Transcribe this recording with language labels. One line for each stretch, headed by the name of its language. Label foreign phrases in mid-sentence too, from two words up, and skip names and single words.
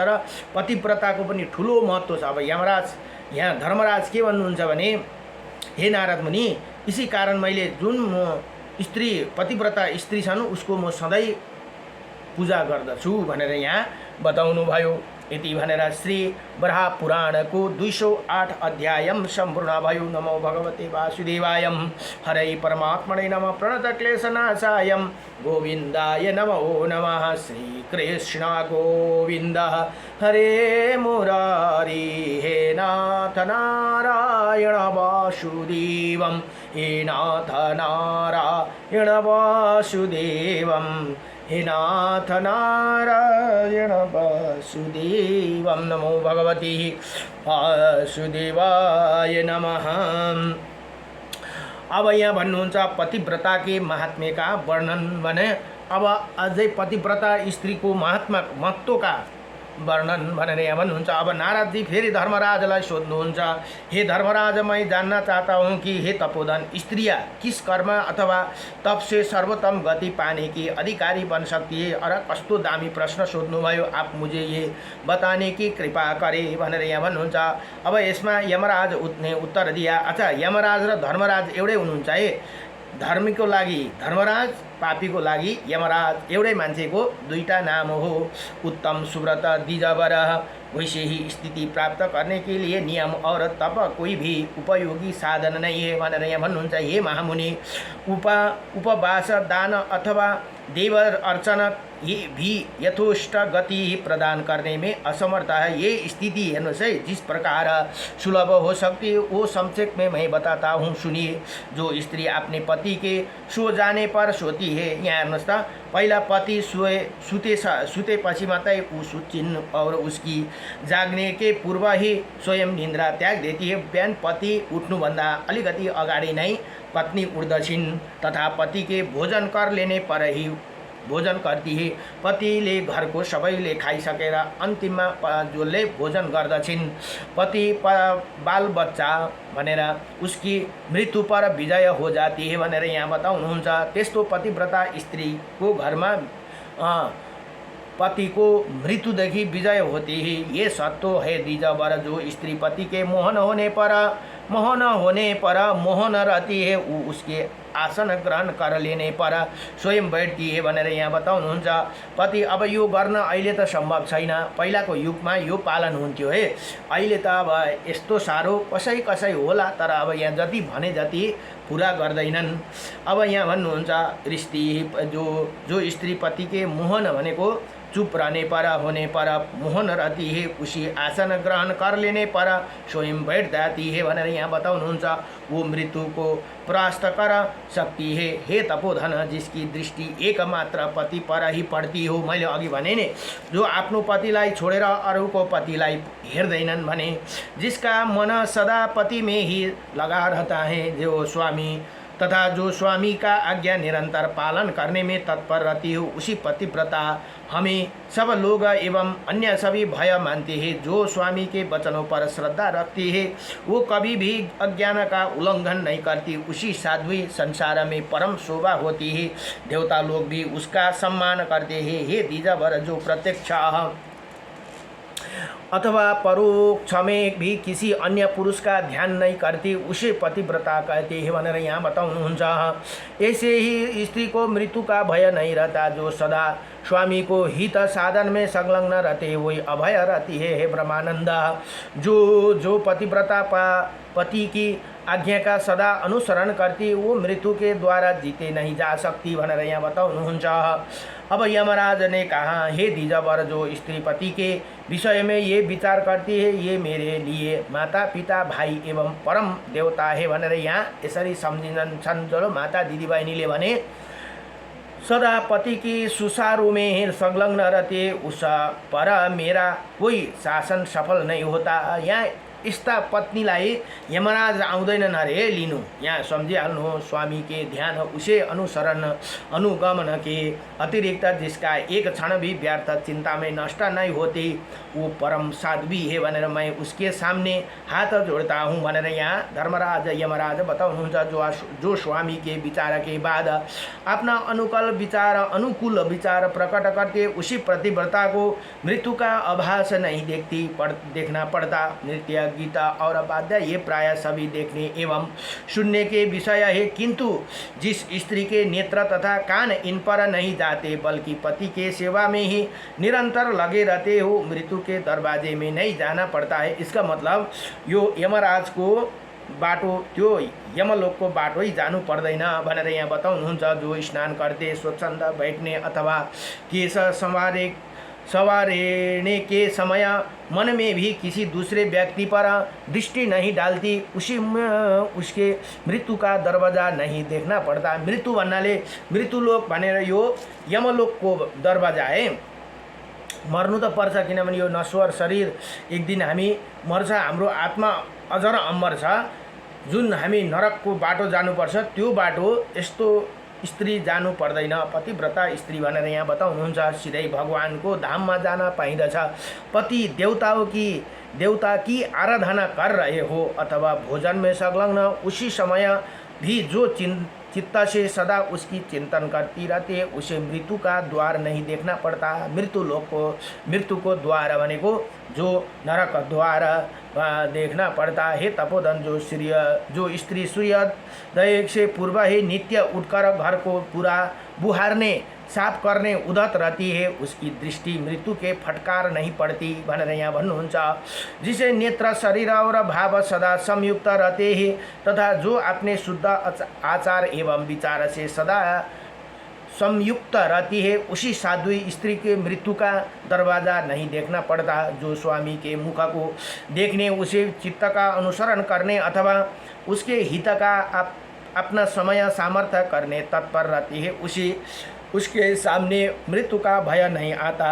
Nepali: तर पतिव्रताको पनि ठुलो महत्त्व छ। अब यमराज यहाँ धर्मराज के भन्नुहुन्छ भने, हे नारद मुनि,
Hindi: इसी कारण
Nepali: मैले जुन म स्त्री पतिव्रता स्त्री छन् उसको म सधैँ पूजा गर्दछु भनेर यहाँ बताउनु भयो। यति भनेर श्री वराह पुराणको 208 अध्याय सम्पूर्ण भयो।
Sanskrit: नमो भगवते वासुदेवाय, हरे परमात्मने नमः, प्रणतक्लेशनाशाय गोविन्दाय नमो नमः। श्री कृष्ण गोविन्द हरे मुरारी, हे नाथ नारायण वासुदेवं, हे नाथ नारायण वासुदेवं, हे नाथ नारायण वासुदेवं। नमो भगवते वासुदेवाय नमः।
Nepali: अब यहाँ भन्नुहुन्छ
Hindi: पतिव्रता के महात्म्य का वर्णन
Nepali: भने, अब अझै पतिव्रता स्त्रीको महत्त्वका वर्णन भनेर यहाँ भन्नुहुन्छ। अब नारदजी फेरि धर्मराजलाई सोध्नुहुन्छ,
Hindi: हे धर्मराज, मैं जानना चाहता हूँ कि हे तपोधन, स्त्रियाँ किस कर्म अथवा तप से सर्वोत्तम गति पाने की अधिकारी बन सकती है?
Nepali: और कस्तो दामी प्रश्न सोध्नुभयो,
Hindi: आप मुझे ये बताने की कृपा करे
Nepali: भनेर यहाँ भन्नुहुन्छ। अब यसमा यमराज
Hindi: ने उत्तर दिया,
Nepali: अच्छा यमराज र धर्मराज एउटै हुनुहुन्छ है। धर्मीको लागि धर्मराज, पापीको लागि यमराज, एउटै मान्छेको दुईटा नाम हो।
Hindi: उत्तम सुव्रत द्विजवर, वैसे ही स्थिति प्राप्त करने के लिए नियम और तप कोई भी उपयोगी साधन नहीं है
Nepali: भनेर यहाँ भन्नुहुन्छ।
Hindi: हे महामुनि, उपवास, दान अथवा देव अर्चना ये भी यथोष्ट गति प्रदान करने में असमर्थ है। ये स्थिति
Nepali: हेर्नुहोस् है,
Hindi: जिस प्रकार सुलभ हो सकती है वो संक्षेप में मैं बताता हूँ, सुनिए। जो स्त्री अपने पति के सो जाने पर सोती है,
Nepali: यहाँ हेर्नुहोस् त, पहिला पति सुतेपछि मात्रै ऊ सुत्छिन्
Hindi: और उसकी जागने के पूर्व ही स्वयं निन्द्रा त्याग देती है।
Nepali: बिहान पति उठ्नुभन्दा अलिकति अगाडि नै पत्नी उठ्दछिन्
Hindi: तथा पति के भोजन कर लेने पर ही भोजन करती है।
Nepali: पतिले घरको सबैले खाइसकेर अन्तिममा जसले भोजन गर्दछिन्। पति बाल बच्चा भनेर
Hindi: उसकी मृत्यु पर विजय हो जाती है
Nepali: भनेर यहाँ बताउनुहुन्छ। त्यस्तो पतिव्रता स्त्रीको घरमा पति को मृत्युदेखि
Hindi: विजय होती है। ये सत्य है द्विजवर, जो स्त्री पति के मोहन होने पर मोहन रहती है, वो उसके आसन ग्रहण कर लेने पर स्वयं बैठती है
Nepali: भनेर यहाँ बताउनुहुन्छ। पति अब यो गर्न अहिले त सम्भव छैन, पहिलाको युगमा यो पालन हुन्थ्यो है। अहिले त अब यस्तो साह्रो कसै होला, तर अब यहाँ जति भने जति पूरा गर्दैनन्। अब यहाँ भन्नुहुन्छ
Hindi: स्त्री जो स्त्री पति के मोहन भनेको चुप रहने पर होने पर मोहन रहती है, उसी आसन ग्रहण कर लेने पर स्वयं बैठ जाती है
Nepali: भनेर यहाँ बताउनुहुन्छ।
Hindi: वो मृत्यु को परास्त कर सकती है।
Nepali: हे तपोधन,
Hindi: जिसकी दृष्टि एकमात्र पति पर ही पड़ती हो,
Nepali: मैले अघि भने नि, जो आफ्नो पतिलाई छोडेर अरूको पतिलाई हेर्दैनन् भने,
Hindi: जिसका मन सदा पति में ही लगा रहता है, जो स्वामी तथा जो स्वामी का आज्ञा निरंतर पालन करने में तत्पर रहती हो, उसी पतिव्रता हमें सब लोग एवं अन्य सभी भय मानते हैं। जो स्वामी के वचनों पर श्रद्धा रखती है, वो कभी भी अज्ञान का उल्लंघन नहीं करती, उसी साध्वी संसार में परम शोभा होती है। देवता लोग भी उसका सम्मान करते हैं। हे द्विजवर, जो प्रत्यक्ष अथवा परोक्ष में भी किसी अन्य पुरुष का ध्यान नहीं करती, उसे पतिव्रता कहते हैं
Nepali: भनेर यहाँ बताउनुहुन्छ।
Hindi: ऐसे ही स्त्री को मृत्यु का भय नहीं रहता, जो सदा स्वामी को हित साधन में संलग्न रहते वही अभय रहती है। हे ब्रह्मानंद, जो पतिव्रता पति की आज्ञा का सदा अनुसरण करती, वो मृत्यु के द्वारा जीते नहीं जा सकती
Nepali: भनेर यहाँ बताउनुहुन्छ।
Hindi: अब यमराज ने कहा, हे द्विजवर, जो स्त्री पति के विषय में ये विचार करती है, ये मेरे लिए माता पिता भाई एवं परम देवता है
Nepali: भनेर यहाँ यसरी सम्झिन्छन्।
Hindi: जो माता
Nepali: दिदीबहिनीले भने
Hindi: सदा पति की सुचारू में संलग्न रहते उस पर मेरा कोई शासन सफल नहीं होता।
Nepali: यहाँ यस्ता पत्नीलाई यमराज आउँदैनन् अरे लिनु। यहाँ सम्झिहाल्नु
Hindi: स्वामी के ध्यान उसे अनुसरण अनुगमन के अतिरिक्त जिसका एक क्षण भी व्यर्थ चिंता में नष्ट नहीं होती वो परम साध्वी है भनेर मैं उसके सामने हाथ जोड़ता हूँ
Nepali: भनेर यहाँ धर्मराज यमराज बताउनुहुन्छ।
Hindi: जो स्वामी के विचार के बाद अपना अनुकूल विचार प्रकट करते उसी प्रतिव्रता को मृत्यु का आभास नहीं देखना पड़ता। नृत्य गीता और वाद्य ये प्राय सभी देखने एवं सुनने के विषय है, किंतु जिस स्त्री के नेत्र तथा कान इन पर नहीं जाते बल्कि पति के सेवा में ही निरंतर लगे रहते हो मृत्यु के दरवाजे में नहीं जाना पड़ता है। इसका मतलब
Nepali: यो यमराज को बाटो त्यो यमलोक को बाटो ही जानु पर्दैन भनेर यहाँ बताउनुहुन्छ।
Hindi: जो स्नान करते स्वच्छन्द बैठने अथवा केश संवारने के समय मन में भी किसी दूसरे व्यक्ति पर दृष्टि नहीं डालती उसके मृत्यु का दरवाजा नहीं देखना पड़ता।
Nepali: मृत्यु भन्नाले मृत्युलोक भनेर यो यमलोकको दरवाजा है। मर्नु त पर्छ किनभने यो नश्वर शरीर एक दिन हामी मर्छ। हाम्रो आत्मा अजर अमर छ। जुन हामी नरकको बाटो जानुपर्छ त्यो बाटो यस्तो स्त्री जानु पर्दैन। पतिव्रता स्त्री भनेर यहाँ बताउनुहुन्छ। सिधै भगवानको धाममा जान पाइँदछ।
Hindi: पति देवता की आराधना कर रहे हो अथवा भोजन में संलग्न उसी समय भी जो चित्त से सदा उसकी चिंतन करती रहती है उसे मृत्यु का द्वार नहीं देखना पड़ता।
Nepali: मृत्यु को द्वार भनेको जो नरक द्वार
Hindi: देखना पड़ता है। तपोधन जो स्त्री सूर्योदय से पूर्व ही नित्य उठकर घर को पूरा बुहारने साफ करने उदत रहती है उसकी दृष्टि मृत्यु के फटकार नहीं पड़ती
Nepali: भनेर यहाँ भन्नुहुन्छ।
Hindi: जिसे नेत्र शरीर और भाव सदा संयुक्त रहते हैं तथा जो अपने शुद्ध आचार एवं विचार से सदा संयुक्त रहती है उसी साध्वी स्त्री के मृत्यु का दरवाज़ा नहीं देखना पड़ता। जो स्वामी के मुख को देखने उसे चित्त का अनुसरण करने अथवा उसके हित का अपना समय सामर्थ्य करने तत्पर रहती है उसके सामने मृत्यु का भय नहीं आता।